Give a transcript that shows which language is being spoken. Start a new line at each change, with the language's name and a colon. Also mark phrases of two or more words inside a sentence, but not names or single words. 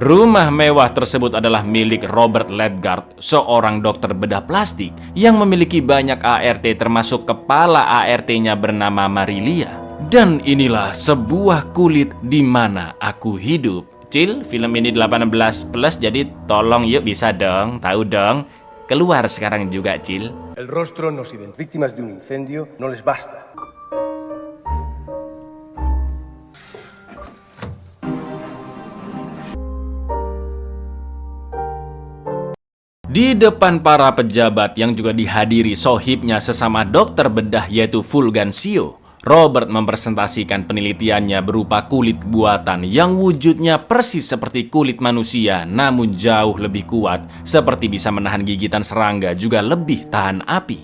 Indonesian: Rumah mewah tersebut adalah milik Robert Ledgard, seorang dokter bedah plastik yang memiliki banyak ART, termasuk kepala ART-nya bernama Marilia. Dan inilah sebuah kulit di mana aku hidup. Cil, film ini 18 plus, jadi tolong yuk, bisa dong, tahu dong. Keluar sekarang juga, Cil.
Spanish: El rostro nos identifica. Víctimas de un incendio no les basta.
Indonesian: Di depan para pejabat yang juga dihadiri sohibnya sesama dokter bedah yaitu Fulgencio, Robert mempresentasikan penelitiannya berupa kulit buatan yang wujudnya persis seperti kulit manusia, namun jauh lebih kuat, seperti bisa menahan gigitan serangga, juga lebih tahan api.